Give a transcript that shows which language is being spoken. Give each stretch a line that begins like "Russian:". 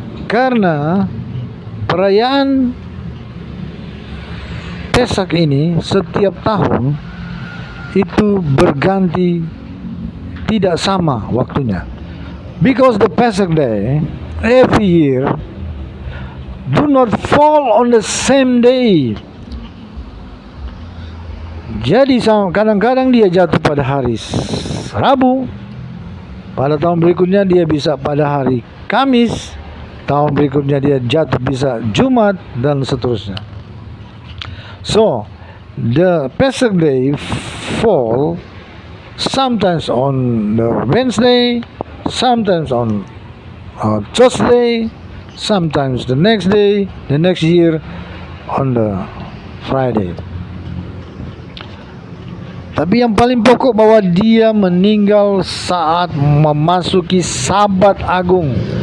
Indonesian: Karena perayaan Pesak ini setiap tahun itu berganti, tidak sama waktunya.
English: Because the Pesach Day every year do not fall on the same day.
Indonesian: Jadi kadang-kadang dia jatuh pada hari Rabu, pada tahun berikutnya dia bisa pada hari Kamis, tahun berikutnya dia jatuh bisa Jumat, dan seterusnya.
English: So the Pesach Day fall sometimes on the Wednesday, sometimes on Thursday, sometimes the next day, the next year on the Friday.
Indonesian: Tapi yang paling pokok bahwa dia meninggal saat memasuki Sabat Agung.